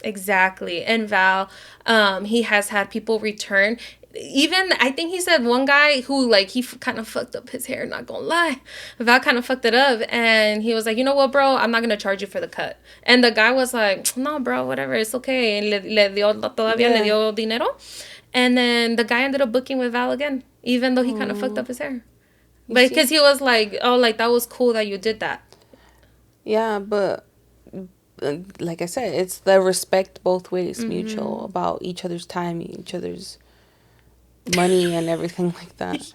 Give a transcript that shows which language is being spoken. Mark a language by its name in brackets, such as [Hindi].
[English] Exactly. And Val, he has had people return. Even, I think he said one guy who, like, he kind of fucked up his hair, not gonna lie. Val kind of fucked it up. And he was like, you know what, bro? I'm not gonna charge you for the cut. And the guy was like, no, bro, whatever. It's okay. [Spanish] And todavía le dio dinero. [English] And then the guy ended up booking with Val again, even though he kind of fucked up his hair. But because he was like, oh, like, that was cool that you did that. Yeah, but like I said, it's the respect both ways, mutual, about each other's time, each other's money and everything like that.